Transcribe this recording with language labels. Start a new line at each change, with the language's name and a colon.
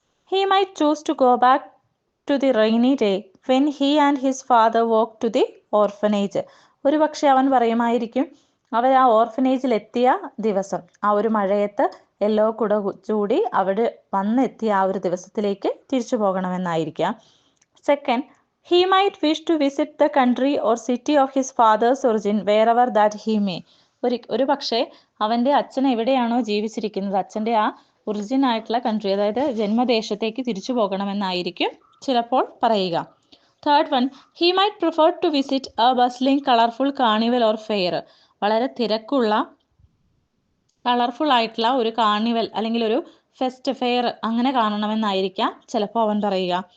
English: He might choose to go back to the rainy day when he and his father walk to the orphanage.
Malayalam: ഒരു പക്ഷേ അവൻ പറയുമായിരിക്കും അവർ ആ ഓർഫനേജിൽ എത്തിയ ദിവസം, ആ ഒരു മഴയത്ത് യെല്ലോ കുട ചൂടി അവിടെ വന്നെത്തിയ ആ ഒരു ദിവസത്തിലേക്ക് തിരിച്ചു പോകണമെന്നായിരിക്കാം.
English: Second, he might wish to visit the country or city of his father's origin wherever that he may.
Malayalam: ഒരു പക്ഷേ അവൻ്റെ അച്ഛൻ എവിടെയാണോ ജീവിച്ചിരിക്കുന്നത്, അച്ഛൻ്റെ ആ ഒറിജിൻ ആയിട്ടുള്ള കൺട്രി, അതായത് ജന്മദേശത്തേക്ക് തിരിച്ചു പോകണമെന്നായിരിക്കും ചിലപ്പോൾ പറയുക.
English: Third one, he might prefer to visit a bustling colorful carnival or fair.
Malayalam: വളരെ തിരക്കുള്ള കളർഫുൾ ആയിട്ടുള്ള ഒരു കാർണിവൽ അല്ലെങ്കിൽ ഒരു ഫെയർ അങ്ങനെ കാണണമെന്നായിരിക്കാം ചിലപ്പോൾ അവൻ പറയുക.